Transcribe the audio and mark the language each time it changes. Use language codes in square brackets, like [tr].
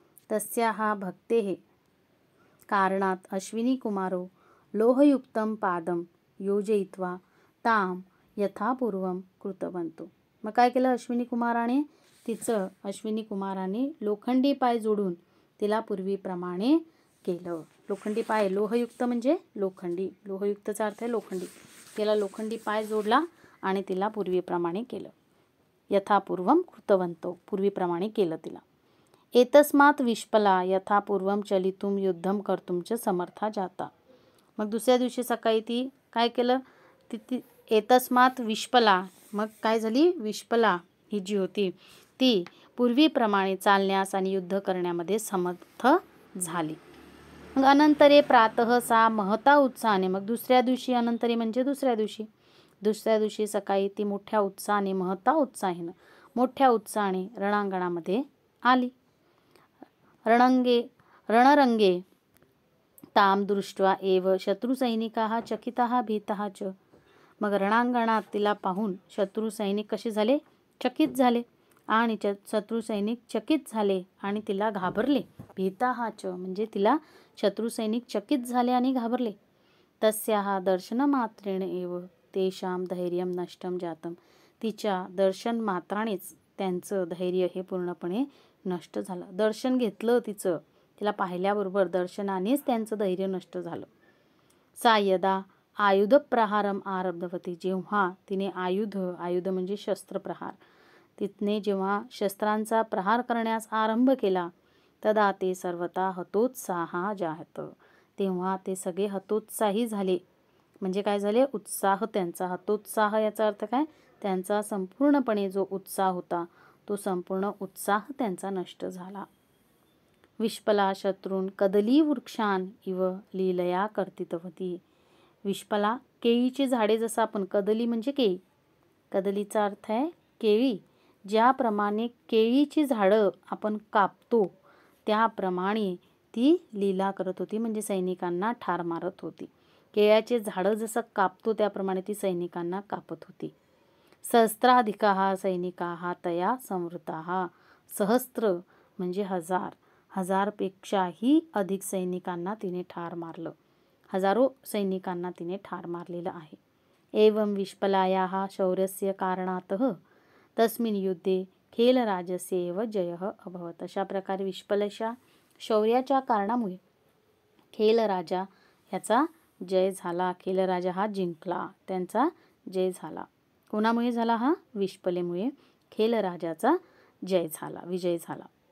[sa] तस्याः भक्तेः कारणात अश्विनी कुमारो लोहयुक्तं पादं योजयित्वा ताम यथापूर्वं कृतवन्तो. [mr] मग काय केलं अश्विनी कुमाराने लोखंडी पाय जोडून तिला पूर्वीप्रमाणे केलं. लोखंडी पाय, लोहयुक्त म्हणजे लोखंडी, लोहयुक्तचा अर्थ आहे लोखंडी. तिला लोखंडी पाय जोडला आणि तिला पूर्वीप्रमाणे केलं. यथापूर्वं कृतवन्तो, पूर्वीप्रमाणे केलं तिला. [sa] एतस्मात् विष्पला यथापूर्वं चलितुं युद्धं कर्तुं च समर्था जाता. [mr] मग दुसऱ्या दिवशी सकाळी ती काय केलं, एतस्मात् विष्पला, मग काय झाली, विष्पला ही जी होती ती पूर्वीप्रमाणे चालण्यास आणि युद्ध करण्यामध्ये समर्थ झाली. मग [sa] अनंतरे प्रातः सा महता उत्साहाने, [mr] मग दुसऱ्या दिवशी, अनंतरे म्हणजे दुसऱ्या दिवशी सकाळी ती मोठ्या उत्साहाने, महता उत्साहेनं, मोठ्या उत्साहाने रणांगणामध्ये आली. [sa] रणरंगे ताम दृष्ट्वा एव शत्रुसैनिकाः चकिताः भीताः च. [mr] मग रणांगणात तिला पाहून शत्रू सैनिक कसे झाले, चकित झाले आणि शत्रू सैनिक चकित झाले आणि तिला घाबरले. भीताः च म्हणजे तिला शत्रू सैनिक चकित झाले आणि घाबरले. [sa] तस्याः दर्शनमात्रेण एव तेषां धैर्यं नष्टं जातं. [mr] तिच्या दर्शन मात्रानेच त्यांचं धैर्य हे पूर्णपणे नष्ट झालं. दर्शन घेतलं तिचं, तिला पाहिल्याबरोबर दर्शनानेच त्यांचं धैर्य नष्ट झालं. [sa] सा यदा आयुधप्रहारम आरब्धवती, [mr] जेव्हा तिने आयुध म्हणजे शस्त्रप्रहार, तिने जेव्हा शस्त्रांचा प्रहार करण्यास आरंभ केला, [sa] तदा ते सर्वथा हतोत्साहा जात, [mr] तेव्हा ते सगळे हतोत्साही झाले. म्हणजे काय झाले? उत्साह त्यांचा. हतोत्साह याचा अर्थ काय? त्यांचा संपूर्णपणे जो उत्साह होता तो संपूर्ण उत्साह त्यांचा नष्ट झाला. [sa] विष्पला शत्रून् कदली वृक्षान इव लीलया कर्तितवती. [mr] विष्पला केळीची झाडे, जसं आपण कदली म्हणजे केळी, कदलीचा अर्थ आहे केळी, ज्याप्रमाणे केळीची झाडं आपण कापतो त्याप्रमाणे ती लीला करत होती, म्हणजे सैनिकांना ठार मारत होती. केळ्याचे झाडं जसं कापतो त्याप्रमाणे ती सैनिकांना कापत होती. [sa] सहस्राधिकाः सैनिकाः तया संवृताः. [mr] सहस्त्र म्हणजे हजार, हजारपेक्षाही अधिक सैनिकांना तिने ठार मारलं. हजारो सैनिकांना तिने ठार मारलेलं आहे. [sa] एवं विष्पलायाः शौर्यस्य कारणातः तस्मिन् युद्धे खेलराजस्य एव जयः अभवत्. [mr] अशा प्रकारे विष्पलाच्या शौर्याच्या कारणामुळे खेलराजा ह्याचा जय झाला. खेलराजा हा जिंकला, त्यांचा जय झाला. कोणामुळे झाला? हा विष्पलेमुळे खेलराजाचा जय झाला, विजय झाला.